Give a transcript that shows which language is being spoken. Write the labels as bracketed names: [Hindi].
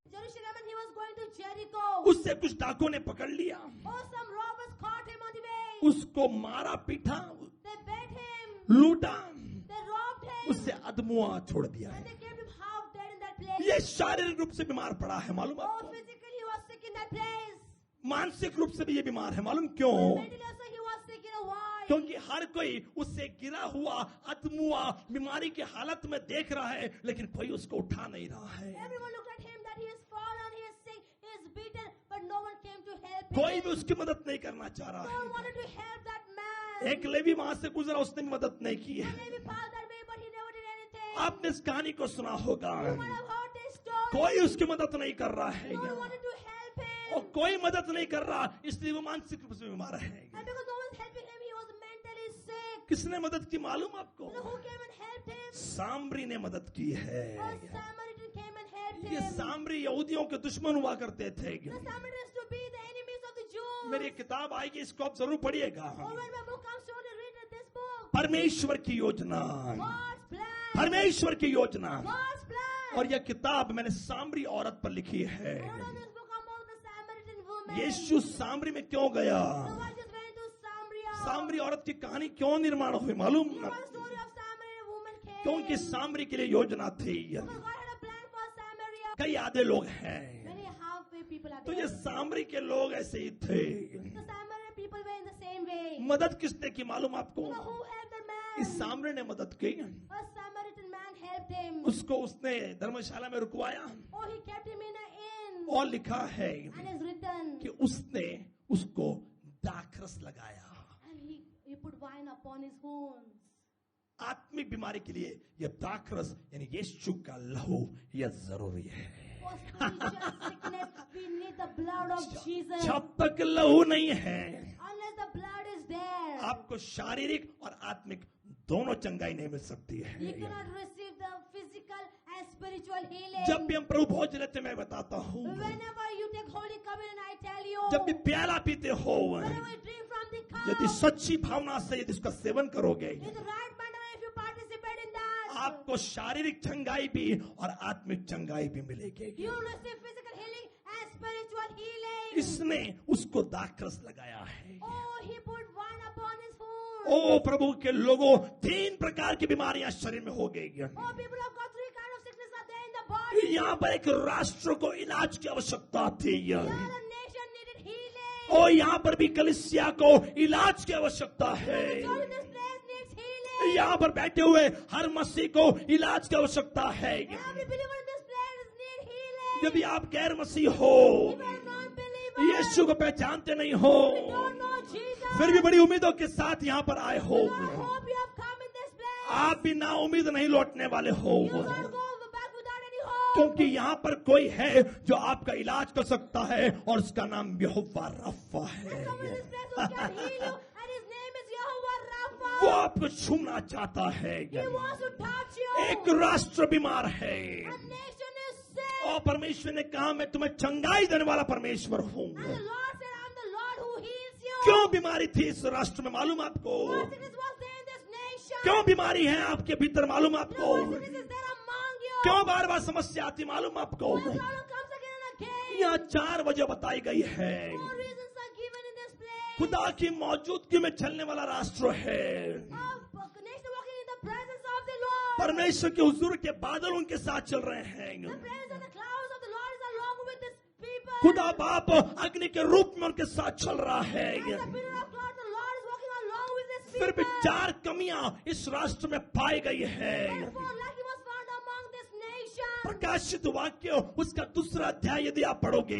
[Hindi] उसे कुछ डाकुओं ने पकड़ लिया, [English] Oh, some robbers caught him on the way. [Hindi] उसको मारा पीटा, [English] They beat him. [Hindi] लूटा, [English] They robbed him. [Hindi] उससे अधमुआ छोड़ दिया [English] And [Hindi] है। [English] they kept him half dead in that place. [Hindi] ये शारीरिक रूप से बीमार पड़ा है, मालूम [English] Oh, [Hindi] आपको? [English] physically he was sick in that place. [Hindi] मानसिक रूप से भी ये बीमार है, मालूम क्यों? [English] Mentally also he was sick, you know why? [Hindi] क्योंकि हर कोई उससे गिरा हुआ अधमुआ बीमारी की हालत में देख रहा है, लेकिन कोई उसको उठा नहीं रहा है। [English] Everyone looked at him that he is fallen, he is sick, he is beaten, but no one came to help him. [Hindi] कोई भी उसकी मदद नहीं करना चाह रहा [English] No [Hindi] है। [English] one wanted to help that man. [Hindi] एक लेवी वहां से गुजरा, उसने भी मदद नहीं की है। [English] Maybe passed that way, but he never did anything. [Hindi] आपने इस कहानी को सुना होगा, [English] You might have heard this story. [Hindi] कोई उसकी मदद नहीं कर रहा है [English] No one wanted to help [Hindi] और [English] him. [Hindi] कोई मदद नहीं कर रहा, इसलिए वो मानसिक रूप से बीमार है। [English] And because no one was helping him, he was mentally sick. [Hindi] किसने मदद की मालूम आपको? [English] You know who came and helped him? [Hindi] सामरी ने मदद की है। [English] A Samaritan came and helped [Hindi] ये [English] him. [Hindi] सामरी यहूदियों के दुश्मन हुआ करते थे। [English] The Samaritans to be the enemies of the Jews. [Hindi] मेरी किताब आएगी, इसको आप जरूर पढ़िएगा। [English] Or when my book comes, surely read this book. [Hindi] परमेश्वर की योजना, [English] God's plan. [Hindi] परमेश्वर की योजना। [English] God's plan. [Hindi] और यह किताब मैंने सामरी औरत पर लिखी है। [English] I wrote this book about the Samaritan woman. [Hindi] यीशु सामरी में क्यों गया? [English] So I just went to Samaria. [Hindi] सामरी औरत की कहानी क्यों निर्माण हुई मालूम? [English] You know what the story of Samaritan woman came? [Hindi] क्योंकि सामरी के लिए योजना थी। [English] Because God had a plan for Samaria. [Hindi] कई आधे लोग हैं, [English] Many halfway people are [Hindi] तो ये [English] there. [Hindi] सामरी के लोग ऐसे ही थे। [English] The Samaritan people were in the same way. [Hindi] मदद किसने की मालूम आपको? [English] So who helped the man? [Hindi] इस सामरी ने मदद की। [English] A Samaritan man helped him. [Hindi] उसको उसने धर्मशाला में रुकवाया [English] Oh, he kept him in an inn. [Hindi] और लिखा है [English] And it's written. [Hindi] कि उसने उसको दाखरस लगाया। [English] And he put wine upon his wounds. [Hindi] आत्मिक बीमारी के लिए यह दाखरस यानी यीशु का लहू यह जरूरी है। [English] For spiritual sickness, we need the blood of Jesus. [Hindi] जब तक लहू नहीं है, [English] Unless the blood is there, [Hindi] आपको शारीरिक और आत्मिक दोनों चंगाई नहीं मिल सकती [English] you [Hindi] है। [English] cannot receive the physical and spiritual healing. [Hindi] जब भी हम प्रभु भोज लेते मैं बताता हूँ, [English] Whenever you take Holy Communion, I tell you, [Hindi] जब भी प्याला पीते हो, [English] whenever you drink from the [Hindi] यदि [English] cup, [Hindi] सच्ची भावना से यदि उसका सेवन करोगे, [English] in the right manner, if you participate in that, [Hindi] आपको शारीरिक चंगाई भी और आत्मिक चंगाई भी मिलेगी। [English] you will receive physical healing and spiritual healing. [Hindi] इसने उसको दाखरस लगाया है। [English] Oh, he put wine upon his wound. [Hindi] ओ प्रभु के लोगों, 3 प्रकार की बीमारियां शरीर में हो गई। [English] Oh, people have got 3 kind of sickness are there in the body. [Hindi] यहाँ पर एक राष्ट्र को इलाज की आवश्यकता थी। [English] The other nation needed healing. [Hindi] और यहाँ पर भी कलीसिया को इलाज की आवश्यकता है। [English] The church in this place needs healing. [Hindi] यहाँ पर बैठे हुए हर मसीह को इलाज की आवश्यकता है। [English] Every believer in this place need healing. [Hindi] यदि आप गैर मसीह हो, [English] If you are non-believer, [Hindi] यीशु को पहचानते नहीं हो, [English] you don't know Jesus, [Hindi] फिर भी बड़ी उम्मीदों के साथ यहाँ पर आए हो, [English] I hope you have come in this place. [Hindi] आप भी ना उम्मीद नहीं लौटने वाले हो, [English] You can't go back without any hope. [Hindi] क्योंकि यहाँ पर कोई है जो आपका इलाज कर सकता है और उसका नाम यहोवा रफ़ा है। [English] Someone in this place who can heal you, and his name is Yehovah Rapha. [Hindi] वो आपको छूना चाहता है। [English] He wants to touch you. [Hindi] एक राष्ट्र बीमार है [English] A nation is sick. [Hindi] और परमेश्वर ने कहा मैं तुम्हें चंगाई देने वाला परमेश्वर हूँ। [English] And the Lord said, I'm the Lord who heals you. [Hindi] क्यों बीमारी थी इस राष्ट्र में मालूम आपको? [English] What sickness was there in this nation? [Hindi] क्यों बीमारी है आपके भीतर मालूम [English] You [Hindi] आपको? [English] know what sickness is there among you? [Hindi] क्यों बार बार समस्या आती मालूम आपको? [English] Why the problem comes again and again? [Hindi] यहाँ 4 वजह बताई गई है। [English] 4 reasons are given in this place. [Hindi] खुदा की मौजूदगी में चलने वाला राष्ट्र है। [English] Of nation walking in the presence of the Lord. [Hindi] परमेश्वर के हुजूर के बादल उनके साथ चल रहे [English] The [Hindi] हैं। [English] presence of the clouds of the Lord is along with his people. [Hindi] खुदा बाप अग्नि के रूप में उनके साथ चल रहा है। [English] As the pillar of cloud, the Lord is walking along with his [Hindi] फिर भी [English] people. [Hindi] 4 कमियां इस राष्ट्र में पाई गई है। [English] Therefore, lacking was found among this nation. [Hindi] प्रकाशित वाक्य उसका 2रा अध्याय यदि आप पढ़ोगे